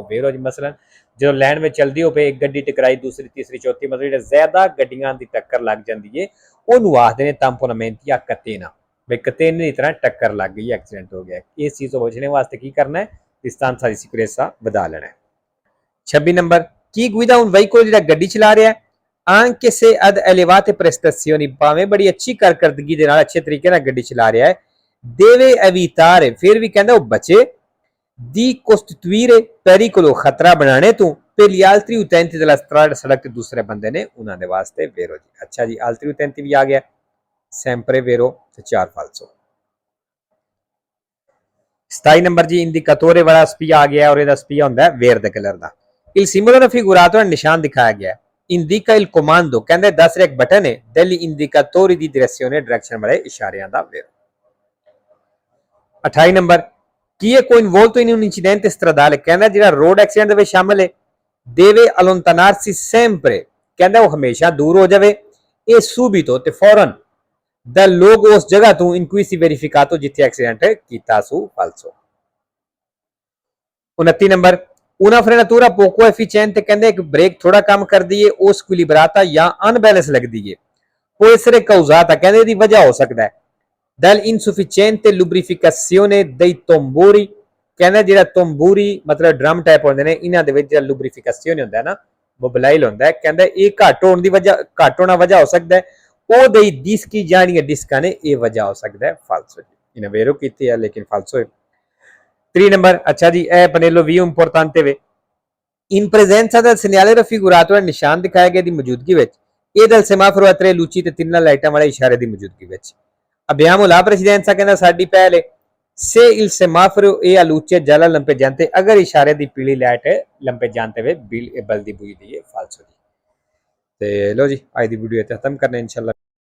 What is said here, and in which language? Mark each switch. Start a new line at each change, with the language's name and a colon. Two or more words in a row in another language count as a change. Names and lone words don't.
Punjabi: ਵੇਰੋ ਜੀ ਮਸਲਨ ਜਦੋਂ ਲਾਈਨ ਵਿੱਚ ਚਲਦੀ ਹੋਵੇ, ਇੱਕ ਗੱਡੀ ਟਕਰਾਈ ਦੂਸਰੀ ਤੀਸਰੀ ਚੌਥੀ, ਮਤਲਬ ਜਿਹੜਾ ਜ਼ਿਆਦਾ ਗੱਡੀਆਂ ਦੀ ਟੱਕਰ ਲੱਗ ਜਾਂਦੀ ਹੈ ਉਹਨੂੰ ਆਖਦੇ ਨੇ
Italian: tamponamenti a catena,
Punjabi: ਬਈ ਕਤੇਨੇ ਦੀ ਤਰ੍ਹਾਂ ਟੱਕਰ ਲੱਗ ਗਈ, ਐਕਸੀਡੈਂਟ ਹੋ ਗਿਆ। ਇਸ ਚੀਜ਼ ਤੋਂ ਬਚਣੇ ਵਾਸਤੇ ਕੀ ਕਰਨਾ ਹੈ? ਦਿਸਤਾਂਸਾ ਦੀ ਸਿਕਿਉਰੇਸਾ ਵਧਾ ਲੈਣਾ ਹੈ। 26 ਨੰਬਰ,
Italian: chi guida un veicolo
Punjabi: ਜਿਹੜਾ ਗੱਡੀ ਚਲਾ ਰਿਹਾ ਹੈ
Italian: anche se ad elevate prestazioni,
Punjabi: ਭਾਵੇਂ ਬੜੀ ਅੱਛੀ ਕਾਰਕਰਦਗੀ ਦੇ ਨਾਲ ਅੱਛੇ ਤਰੀਕੇ ਨਾਲ ਗੱਡੀ ਚਲਾ ਰਿਹਾ ਹੈ,
Italian: deve evitare,
Punjabi: ਫਿਰ ਵੀ ਕਹਿੰਦਾ ਉਹ ਬਚੇ,
Italian: di costituire pericolo,
Punjabi: ਖਤਰਾ ਬਣਾਣੇ ਤੋਂ,
Italian: per gli altri utenti della strada,
Punjabi: ਸੜਕ ਤੇ ਦੂਸਰੇ ਬੰਦੇ ਨੇ ਉਹਨਾਂ ਦੇ ਵਾਸਤੇ। ਵੇਰੋ ਜੀ ਅੱਛਾ ਜੀ,
Italian: altri utenti
Punjabi: ਵੀ ਆ ਗਿਆ,
Italian: sempre vero
Punjabi: ਤੇ 4 falso। 27 ਨੰਬਰ ਜੀ, ਇੰਡੀਕatore ਵਾਲਾ ਸਪੀਆ ਆ ਗਿਆ ਔਰ ਇਹਦਾ ਸਪੀਆ ਹੁੰਦਾ ਹੈ verde ਕਲਰ ਦਾ।
Italian: il simbolo raffigurato,
Punjabi: ਨਿਸ਼ਾਨ ਦਿਖਾਇਆ ਗਿਆ ਹੈ,
Italian: indica il comando,
Punjabi: ਕਹਿੰਦੇ ਦੱਸ ਰਿਹਾ ਇੱਕ ਬਟਨ ਹੈ
Italian: degli indicatori di direzione,
Punjabi: ਡਾਇਰੈਕਸ਼ਨ ਵਾਲੇ ਇਸ਼ਾਰਿਆਂ ਦਾ। ਵੇਰੋ 28 ਨੰਬਰ,
Italian: chi è coinvolto in un incidente stradale,
Punjabi: ਕਹਿੰਦਾ ਜਿਹੜਾ ਰੋਡ ਐਕਸੀਡੈਂਟ ਦੇ ਵਿੱਚ ਸ਼ਾਮਲ ਹੈ
Italian: deve allontanarsi sempre,
Punjabi: ਕਹਿੰਦਾ ਉਹ ਹਮੇਸ਼ਾ ਦੂਰ ਹੋ ਜਾਵੇ, ਇਹ subito ਤੇ ਫੌਰਨ,
Italian: dal luogo,
Punjabi: ਉਸ ਜਗ੍ਹਾ ਤੋਂ,
Italian: in cui si verificato,
Punjabi: ਜਿੱਥੇ ਐਕਸੀਡੈਂਟ ਕੀਤਾ ਸੂ, falso। 29 ਨੰਬਰ,
Italian: una frenatura poco efficiente,
Punjabi: ਕਹਿੰਦੇ ਇੱਕ ਬ੍ਰੇਕ ਥੋੜਾ ਕੰਮ ਕਰਦੀ ਹੈ,
Italian: o squilibrata
Punjabi: ਜਾਂ ਅਨਬੈਲੈਂਸ ਲੱਗਦੀ ਹੈ,
Italian: può essere causata,
Punjabi: ਕਹਿੰਦੇ ਇਹਦੀ ਵਜ੍ਹਾ ਹੋ ਸਕਦਾ ਹੈ
Italian: dall'insufficiente lubrificazione dei tamburi,
Punjabi: ਕਹਿੰਦਾ ਜਿਹੜਾ ਤੰਬੂਰੀ ਮਤਲਬ ਡਰਮ ਟਾਈਪ ਹੁੰਦੇ ਨੇ, ਇਹਨਾਂ ਦੇ ਵਿੱਚ ਜਿਹੜਾ ਲੁਬਰੀਫਿਕੇਸ਼ਨ ਹੁੰਦਾ ਹੈ ਨਾ, ਮੋਬਿਲਾਈਲ ਹੁੰਦਾ ਹੈ, ਕਹਿੰਦਾ ਇਹ ਘੱਟ ਹੋਣ ਦੀ ਵਜ੍ਹਾ, ਘੱਟ ਹੋਣਾ ਵਜ੍ਹਾ ਹੋ ਸਕਦਾ ਹੈ, ਉਹਦੇ ਡਿਸਕੀ ਜਾਣੀਆਂ ਡਿਸਕਾਂ ਨੇ, ਇਹ ਵਜ੍ਹਾ ਹੋ ਸਕਦਾ ਹੈ। ਫਾਲਸੋ ਜੀ, ਇਹਨੇ ਵੇਰੋ ਕੀਤੀ ਹੈ ਲੇਕਿਨ ਫਾਲਸੋ ਹੈ। 3 ਨੰਬਰ, ਅੱਛਾ ਜੀ ਇਹ ਪਨੇਲੋ ਵੀ ਇੰਪੋਰਟੈਂਟ ਹੈ,
Italian: in presenza del segnale raffigurato,
Punjabi: ਨਿਸ਼ਾਨ ਦਿਖਾਇਆ ਗਿਆ ਦੀ ਮੌਜੂਦਗੀ ਵਿੱਚ,
Italian: e del semaforo a tre luci,
Punjabi: ਤੇ ਤਿੰਨਾਂ ਲਾਈਟਾਂ ਵਾਲੇ ਇਸ਼ਾਰੇ ਦੀ ਮੌਜੂਦਗੀ ਵਿੱਚ।
Italian: abbiamo la presidenza,
Punjabi: ਕਹਿੰਦਾ ਸਾਡੀ ਪਹਿਲ ਹੈ,
Italian: se il semaforo è a luce gialla lampeggiante,
Punjabi: ਅਗਰ ਇਸ਼ਾਰੇ ਦੀ ਪੀਲੀ ਲਾਈਟ lampeggiante ਵੇ ਬਲਦੀ ਬੁਝਦੀ ਹੈ, ਫਾਲਸੋ ਜੀ। ਤੇ ਲੋ ਜੀ ਅੱਜ ਦੀ ਵੀਡੀਓ ਇੱਥੇ ਖਤਮ ਕਰਨੇ ਇਨਸ਼ਾਅੱਲਾ।